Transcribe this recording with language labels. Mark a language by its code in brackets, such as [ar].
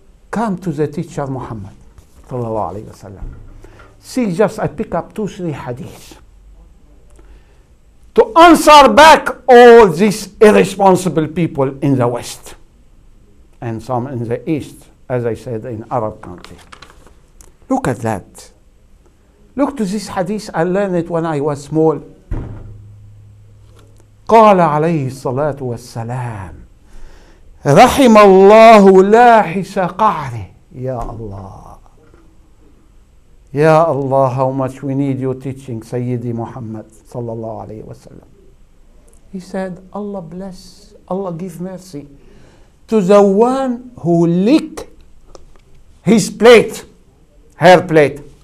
[en] come to the teacher Muhammad sallallahu alayhi wasallam. See, just I pick up 2-3 hadiths to answer back all these irresponsible people in the West and some in the East, as I said, in Arab countries. Look at that. Look to this hadith. I learned it when I was small. [ar] قال عليه الصلاة والسلام رحم الله لاحس قعره. Ya Allah. [en] Ya Allah, how much we need your teaching, Sayyidi Muhammad sallallahu alayhi wa sallam. He said, Allah bless, Allah give mercy to the one who lick his plate, her plate.